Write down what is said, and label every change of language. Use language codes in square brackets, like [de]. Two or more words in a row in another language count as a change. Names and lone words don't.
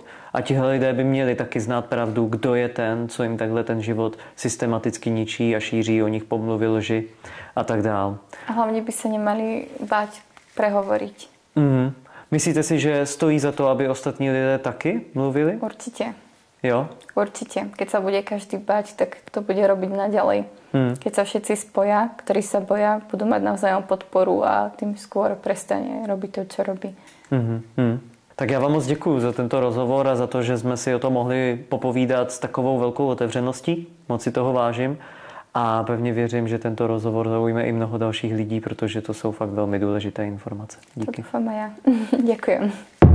[cs] A tihle lidé by měli taky znát pravdu, kdo je ten, co jim takhle ten život systematicky ničí a šíří o nich pomluvy, lži a tak dál. [sk] A hlavně by se nemali báť prehovoriť. [cs] Myslíte si, že stojí za to, aby ostatní lidé taky mluvili? Určitě. Jo? [sk] Určite. Keď sa bude každý báť, tak to bude robiť naďalej. Keď sa všetci spoja, ktorí sa boja, budú mať navzájom podporu a tým skôr prestane robiť to, čo robí. [cs] Tak já vám moc děkuju za tento rozhovor a za to, že jsme si o tom mohli popovídat s takovou velkou otevřeností. Moc si toho vážím a pevně věřím, že tento rozhovor zaujme i mnoho dalších lidí, protože to jsou fakt velmi důležité informace. Díky. To doufám a já. Děkujem.